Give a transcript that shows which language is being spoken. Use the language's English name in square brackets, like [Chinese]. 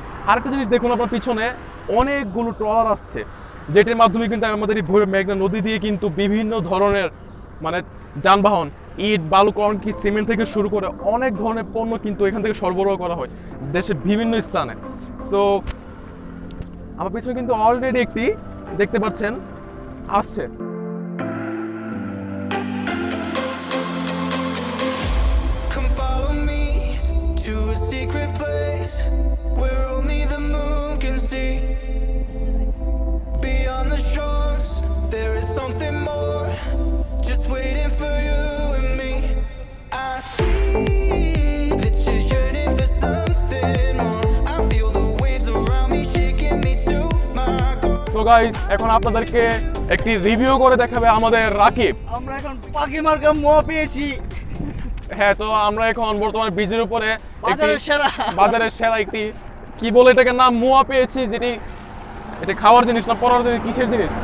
[Bangla] আরেকটা জিনিস দেখুন, আপনার পিছনে অনেকগুলো ট্রলার আসছে, যেটির মাধ্যমে কিন্তু আমাদের এই ভৈরব মেঘনা নদী দিয়ে কিন্তু বিভিন্ন ধরনের মানে যানবাহন, ইট, বালু, কংক্রিট, সিমেন্ট থেকে শুরু করে অনেক ধরনের পণ্য কিন্তু এখান থেকে সরবরাহ করা হয় দেশের বিভিন্ন স্থানে। সো আমার পিছনে কিন্তু অলরেডি একটি দেখতে পাচ্ছেন আসছে। [English] Come follow me to a secret place where only the moon can see. Beyond the shores, there is something more, just waiting for you and me. I see that you're yearning for something more. I feel the waves around me shaking me to my core. [Bangla] So guys, এখন আপনাদেরকে একটি review করে দেখাবে আমাদের রাকিব। আমরা এখন পাখি মার্কা মোয়া পেয়েছি, হ্যাঁ, তো আমরা এখন বর্তমানে ব্রিজের উপরে বাজারের সেরা। বাজারের সেরা একটি কি বলে এটাকে নাম মোয়া পেয়েছি, যেটি এটা খাওয়ার জিনিস না পড়ার জিনিস, কিসের জিনিস?